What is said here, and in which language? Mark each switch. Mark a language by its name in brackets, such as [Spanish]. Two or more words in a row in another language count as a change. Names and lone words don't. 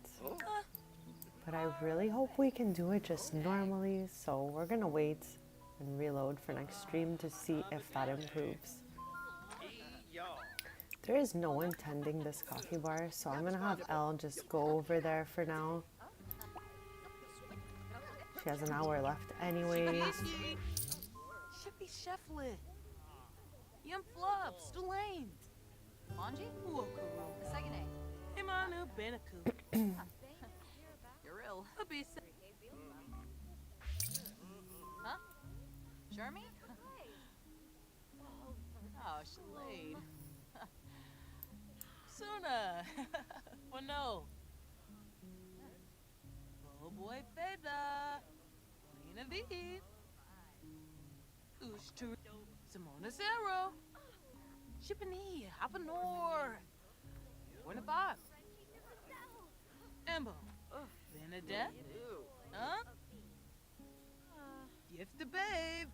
[English] But I really hope we can do it just normally, so we're gonna wait and reload for next stream to see if that improves. There is no one tending this coffee bar, so I'm gonna have Elle just go over there for now. She has an hour left anyways. Shippy Shefflin. Yum Flubs. Delane. Manji? Uokuro. Segane. Imanu Benaku. Goril. Abisa. Huh? Jeremy? Oh, Shalade. Suna. Well, no. Oh boy, Feda. Lena Vid. Ushtu. Simona Zero. Shippani. Hapanor. Warnabob. Embo. Benedette. Huh? Gift the Babe.